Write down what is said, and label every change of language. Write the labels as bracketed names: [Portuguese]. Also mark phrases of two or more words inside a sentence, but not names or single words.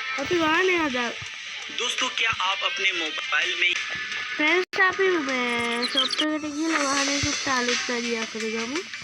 [Sinhala] අපි වාහනේ හදා [Hindi] दोस्तों क्या आप अपने मोबाइल में [Sinhala] ෆ්‍රෙන්ඩ්ස් අපි මේ ෂොප් එකට ගිහලා වාහනේ සුට්ට අලුත් වැඩියා කරගමු.